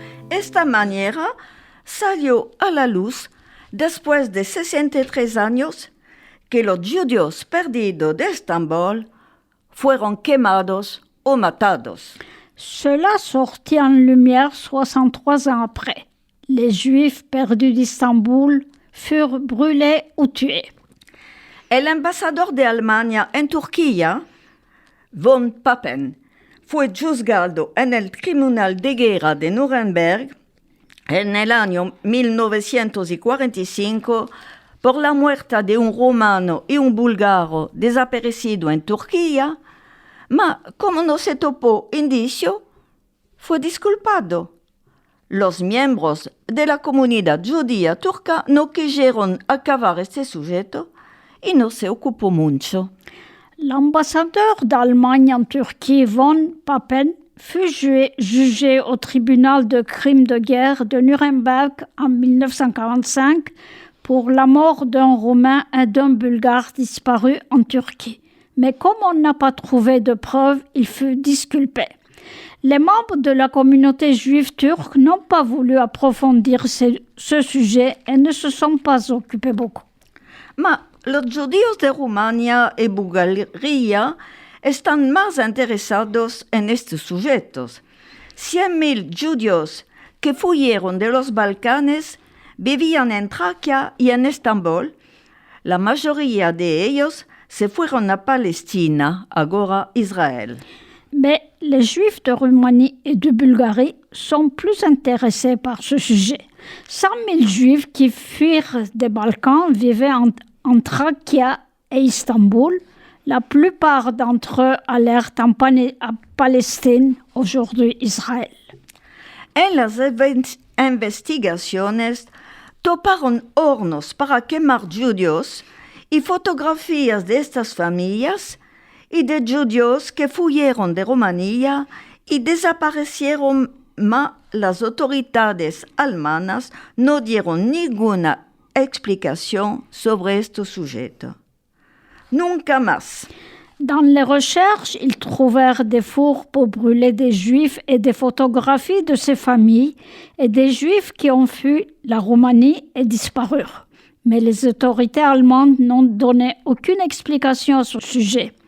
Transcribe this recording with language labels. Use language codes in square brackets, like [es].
[lad] Esta manera salió a la luz después de 63 años que los judíos perdidos de Estambul fueron quemados o matados. [fr] Cela sortit en lumière 63 ans après. Les Juifs perdus d'Istanbul furent brûlés ou tués. [lad] El embajador de Alemania en Turquía, von Papen, fue juzgado en el Tribunal de Guerra de Nuremberg en el año 1945 por la muerte de un romano y un búlgaro desaparecido en Turquía, ma como no se topó indicio, fue disculpado. Los miembros de la comunidad judía turca no quisieron acabar este sujeto y no se ocupó mucho. [fr] L'ambassadeur d'Allemagne en Turquie, von Papen, fut jugé au tribunal de crimes de guerre de Nuremberg en 1945 pour la mort d'un Roumain et d'un Bulgare disparus en Turquie. Mais comme on n'a pas trouvé de preuves, il fut disculpé. Les membres de la communauté juive turque n'ont pas voulu approfondir ce sujet et ne se sont pas occupés beaucoup. [lad] Ma los judíos de Rumania y Bulgaria están más interesados en estos sujetos. 100.000 judíos que huyeron de los Balcanes vivían en Tracia y en Estambul. La mayoría de ellos se fueron a Palestina, ahora Israel. [fr] Mais les Juifs de Roumanie et de Bulgarie sont plus intéressés par ce sujet. 100 000 Juifs qui fuirent des Balkans vivaient en Tracia et Istanbul. La plupart d'entre eux allèrent en Palestine, aujourd'hui Israël. [lad] En las investigaciones toparon hornos para quemar judíos y fotografías de estas familias y de judíos que huyeron de Rumanía y desaparecieron, ma las autoridades alemanas no dieron ninguna explicación sobre estos sujetos. Nunca más. [fr] Dans les recherches, ils trouvèrent des fours pour brûler des Juifs et des photographies de ces familles et des Juifs qui ont fui la Roumanie et disparurent. Mais les autorités allemandes n'ont donné aucune explication à ce sujet.